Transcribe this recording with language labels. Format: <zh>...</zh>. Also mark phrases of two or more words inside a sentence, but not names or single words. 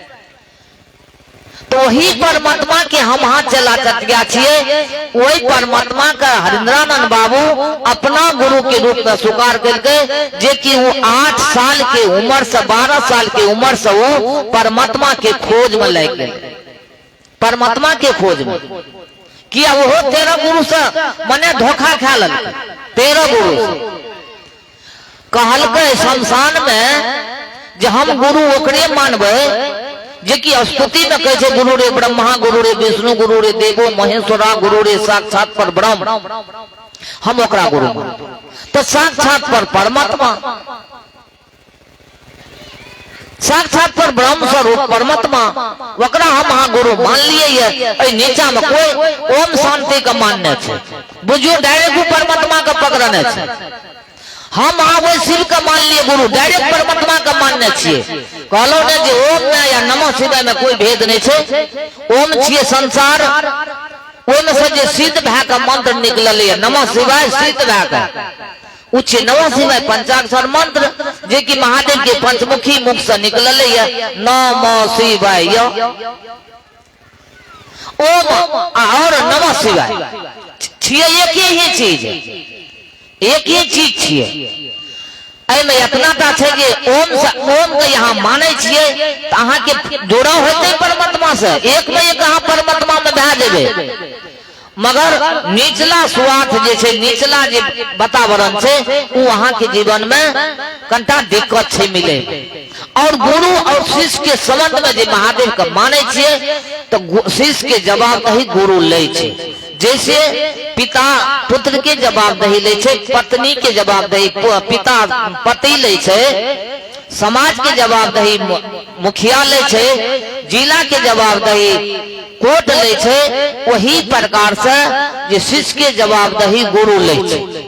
<mai>तो वही परमात्मा के हम हाथ चला चटिया छिए, वही परमात्मा का हरिंद्रानंद बाबू अपना गुरु के रूप में स्वीकार करके, जे कि वो 8 साल के उम्र से 12 साल के उम्र से वो परमात्मा के खोज में लग गए। परमात्मा के खोज में किया वो 13 गुरु से मने धोखा खा लल। 13 गुरु कहल के शमशान में जे हम गुरु ओकरे मानबे जे की स्तुति में कहे</mai> <sa>गुरु रे ब्रह्मा गुरु रे विष्णु गुरु रे देवो महेश्वरा गुरु रे साक्षात पर ब्रह्म,</sa> <mai>हम ओकरा गुरु मानबे। तो साक्षात पर परमात्मा, साक्षात पर ब्रह्म स्वरूप परमात्मा, ओकरा हम हाँ गुरु मान लिए। नीचा में कोई ओम शांति का मानने छे, बुझियो डायरेक्ट परमात्मा का पकड़ने छे। हम वो शिव का मान लिए गुरु, डायरेक्ट परमात्मा का मानने छिए। कहलो ने जे ओम में या नमः शिवाय में कोई भेद नहीं छे। ओम छिए संसार, ओहिमे से जे सिद्ध भए के मंत्र निकलल नमः शिवाय सिद्ध भए के उच्च नमः शिवाय पंचाक्षर मंत्र जे कि महादेव के पंचमुखी मुख से निकलल नमः शिवाय ओम और नमः शिवाय छिए एक ही चीज, एक ही चीज छिए। एमे इतना टा छै जे ओम के यहाँ माने छिए त अहाँ के जोड़ा होते परमात्मा से, एक में एक अहाँ परमात्मा में भए जेबे। मगर निचला स्वार्थ जे छै, निचला जे वातावरण छै वो अहाँ के जीवन में कनिटा दिक्कत छै मिले। और गुरु और शिष्य के संबंध में जे महादेव के माने छिए तो शिष्य के जवाबदेही गुरु ले छै। जैसे पिता पुत्र के जवाबदेही ले छै, पत्नी के जवाबदेही पिता पति ले छै, समाज के जवाबदेही मुखिया ले छै, जिला के जवाबदेही कोर्ट ले छै, वही प्रकार से जे शिष्य के जवाबदेही गुरु ले छै।</mai>